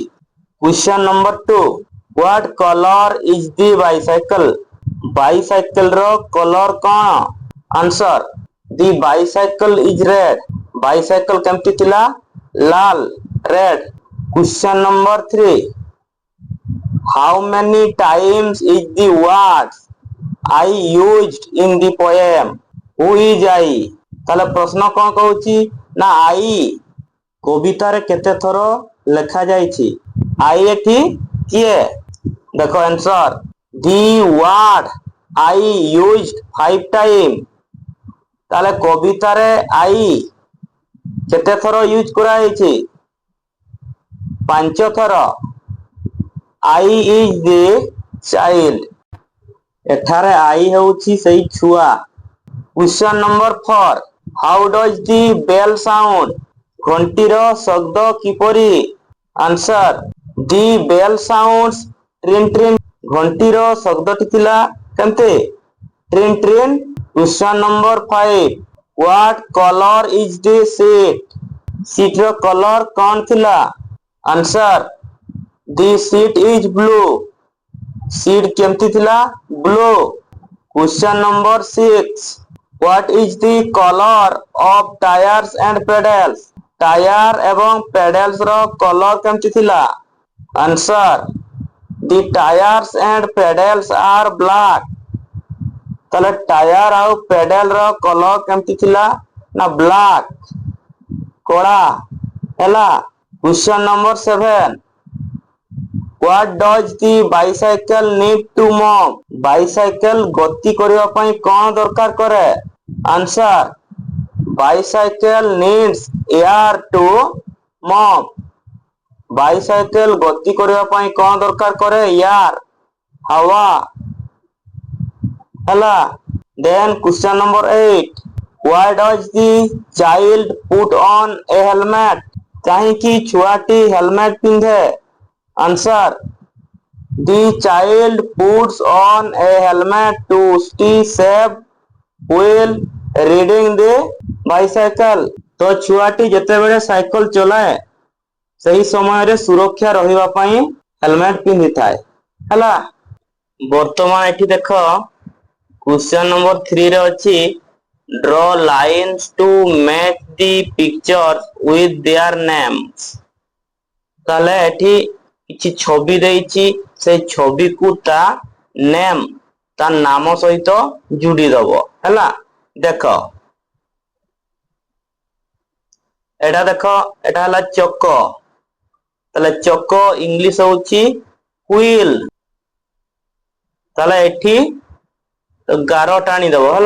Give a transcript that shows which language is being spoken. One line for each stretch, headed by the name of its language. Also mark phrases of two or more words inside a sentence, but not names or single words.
English: question number 2, what color is the bicycle,
Odia: ବାଇସାଇକେଲ ର କଲର କଣ?
English: ଆନ୍ସର the bicycle is red,
Odia: ବାଇସାଇକେଲ କେମିତି ଥିଲା?
English: ଲାଲ, red. question number 3, how many times is the word I used in the poem, who is I,
Odia: ତାହେଲେ ପ୍ରଶ୍ନ କଣ କହୁଛି ନା I କବିତାରେ କେତେ ଥର ଲେଖା ଯାଇଛି? I ଏଠି କିଏ? ଦେଖ
English: ଆନ୍ସର the word I used 5 times,
Odia: ତାହେଲେ କବିତାରେ I କେତେ ଥର ୟୁଜ କରାଯାଇଛି?
English: 5 ଥର। I is the child,
Odia: ଏଠାରେ I ହେଉଛି ସେଇ ଛୁଆ।
English: question number 4, how does the bell sound,
Odia: ଘଣ୍ଟିର ଶବ୍ଦ କିପରି?
English: ଆନ୍ସର the bell sounds trin trin,
Odia: ଘଣ୍ଟିର ଶବ୍ଦଟି ଥିଲା କେମିତି?
English: trin trin. question number 5, what color is the seat,
Odia: ସିଟର କଲର କଣ ଥିଲା?
English: ଆନ୍ସର the seat is blue,
Odia: ସିଟ୍ କେମିତି ଥିଲା? ବ୍ଲୁ।
English: question number 6, what is the color of tires and pedals,
Odia: ଟାୟାର ଏବଂ ପେଡାଲ୍ସ ର କଲର କେମିତି ଥିଲା?
English: ଆନ୍ସର the tires and pedals are black,
Odia: ତାହେଲେ ଟାୟାର ଆଉ ପେଡାଲ ର କଲର କେମିତି ଥିଲା? ନା ବ୍ଲାକ୍, କଳା ହେଲା।
English: question number 7, what does the bicycle need to move,
Odia: ବାଇସାଇକେଲ ଗତି କରିବା ପାଇଁ କଣ ଦରକାର କରେ?
English: ଆନ୍ସର bicycle needs air to move,
Odia: ବାଇସାଇକେଲ ଗତି କରିବା ପାଇଁ କଣ ଦରକାର କରେ? ଏୟାର, ହାୱା ହେଲା।
English: then question number 8, why does the child put on a helmet,
Odia: କାହିଁକି ଛୁଆଟି ହେଲମେଟ ପିନ୍ଧେ?
English: ଆନ୍ସର the child puts on a helmet to stay safe while riding the bicycle,
Odia: ତ ଛୁଆଟି ଯେତେବେଳେ ସାଇକେଲ ଚଲାଏ ସେହି ସମୟରେ ସୁରକ୍ଷା ରହିବା ପାଇଁ ହେଲମେଟ ପିନ୍ଧିଥାଏ ହେଲା। ବର୍ତ୍ତମାନ ଏଠି ଦେଖ
English: question number 3
Odia: ରେ ଅଛି
English: draw lines to match the pictures with their names,
Odia: ତାହେଲେ ଏଠି କିଛି ଛବି ଦେଇଛି, ସେଇ ଛବିକୁ ତା ନେମ୍, ତା ନାମ ସହିତ ଯୋଡ଼ି ଦବ ହେଲା। ଦେଖ ଏଟା ଦେଖ, ଏଟା ହେଲା ଚକ, ତାହେଲେ ଚକ ଇଂଲିଶ ହେଉଛି wheel, ତାହେଲେ ଏଠି ଗାର ଟାଣି ଦବ ହେଲା।